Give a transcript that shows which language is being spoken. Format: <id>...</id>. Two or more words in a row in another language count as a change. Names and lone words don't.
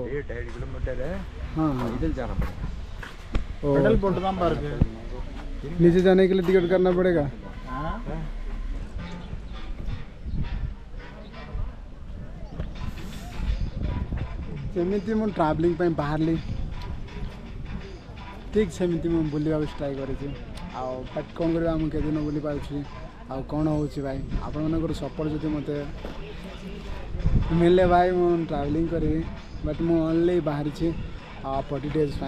<hi>1.5 किलोमीटर है, हाँ, इधर जाना पड़ेगा। नीचे जाने के लिए टिकट करना पड़ेगा।</hi> <or>सेमिति ମୁଁ ट्रावेलिंग ପାଇଁ ବାହାରିଲି। ଠିକ୍ ସେମିତି ମୁଁ ବୁଲିବାକୁ ଟ୍ରାଏ କରିଛି। ଆଉ ବଟ୍ କ'ଣ କରିବା, ମୁଁ କେତେ ଦିନ ବୁଲି ପାରୁଛି। ଆଉ କ'ଣ ହେଉଛି ଭାଇ, ଆପଣମାନଙ୍କର ସପୋର୍ଟ ଯଦି ମୋତେ ମିଳିଲେ ଭାଇ ମୁଁ ଟ୍ରାଭେଲିଂ କରିବି। ବଟ୍ ମୁଁ ଓନ୍ଲି ବାହାରିଛି 40 days ପାଇଁ।</or>